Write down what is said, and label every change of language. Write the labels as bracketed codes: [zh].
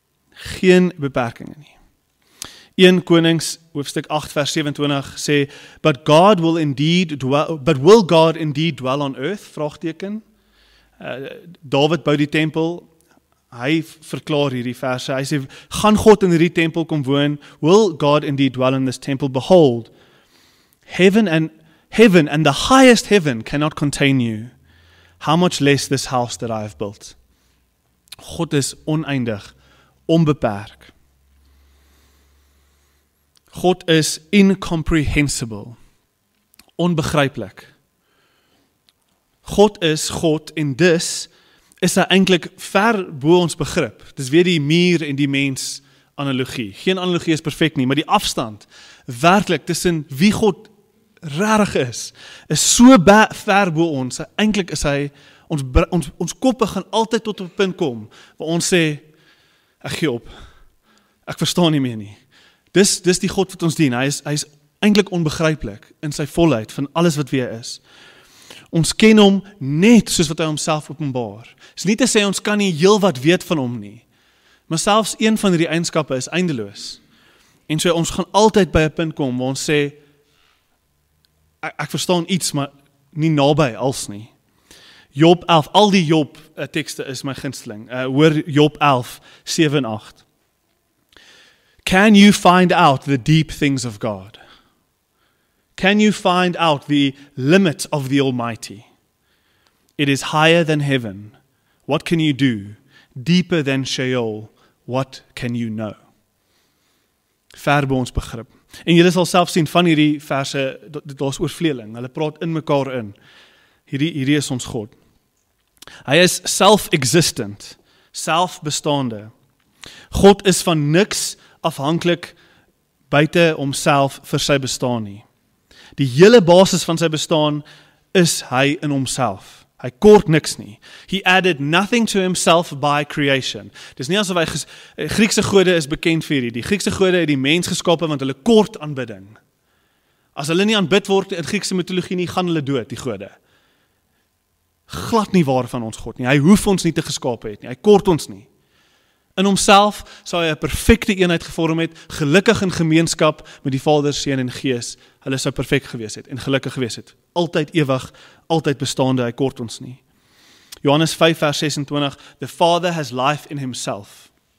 [af] Geen beperkings nie. 1 Konings hoofstuk 8 vers 27 sê, [en] but will God indeed dwell on earth? [af] Vraagteken. Dawid bou die tempel. Hy verklaar hierdie verse. Hy sê, gaan God in hierdie tempel kom woon? [en] Will God indeed dwell in this temple? Behold, heaven and the highest heaven cannot contain you. How much less this house that I have built? [af] God is oneindig, onbeperk. [en] God is incomprehensible, onbegryplik. [af] God is God en dus is hy eintlik ver bo ons begrip. Dis weer die muur en die mens analogie. Geen analogie is perfek nie, maar die afstand werklik tussen wie God regtig is so ver bo ons. Eintlik is hy ons koppe gaan altyd tot 'n punt kom waar ons sê ek gee op. Ek verstaan nie meer nie. Dis die God wat ons dien. Hy is eintlik onbegryplik in sy volheid van alles wat wie hy is. Ons ken hom net soos wat hy homself openbaar. Dis nie te sê ons kan nie heel wat weet van hom nie. Maar selfs een van hierdie eienskappe is eindeloos. En so ons gaan altyd by 'n punt kom waar ons sê ek verstaan iets, maar nie naby als nie. Job 11, al die Job tekste is my gunsteling. Hoor Job 11, 7 en 8. [en] Can you find out the deep things of God? Can you find out the limit of the Almighty? It is higher than heaven. What can you do? Deeper than Sheol. What can you know? [af] Ver bo ons begrip. En julle sal self sien van hierdie verse, daar's oorvleeling. Hulle praat in mekaar in. Hierdie is ons God. Hy is self-existent, selfbestaande. God is van niks afhanklik buite homself vir sy bestaan nie. Die hele basis van sy bestaan is hy in homself. Hy kort niks nie. [en] He added nothing to himself by creation. [af] Dis nie asof hy Griekse gode is bekend vir hierdie. Die Griekse gode het die mens geskape want hulle kort aanbidding. As hulle nie aanbid word in Griekse mitologie nie, gaan hulle dood, die gode. Glad nie waar van ons God nie. Hy hoef ons nie te geskape het nie. Hy kort ons nie. In homself sou hy 'n perfekte eenheid gevorm het, gelukkig in gemeenskap met die Vader, Seun en Gees, hulle sou perfek gewees het en gelukkig gewees het. Altyd ewig, altyd bestaande, hy kort ons nie. Johannes 5 vers 26, [en] the Father has life in himself.